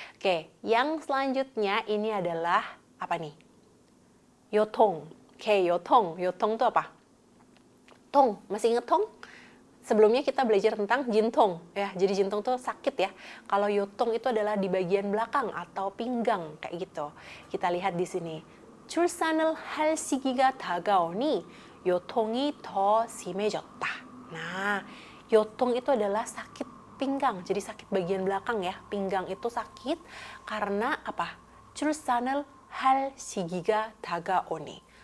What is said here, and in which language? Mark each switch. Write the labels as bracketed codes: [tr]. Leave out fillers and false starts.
[id] Oke, yang selanjutnya ini adalah apa nih? Yotong. Oke, yotong. Yotong itu apa? Tong, masih inget tong? Sebelumnya kita belajar tentang jintong ya. Jadi jintong itu sakit ya. Kalau yotong itu adalah di bagian belakang atau pinggang kayak gitu. Kita lihat di sini. [ko] 출산을 할 시기가 다가오니 요통이 더 심해졌다. [id] Nah, yotong itu adalah sakit pinggang. Jadi sakit bagian belakang ya. Pinggang itu sakit karena apa? [ko] 출산을 할 시기가 다가오니.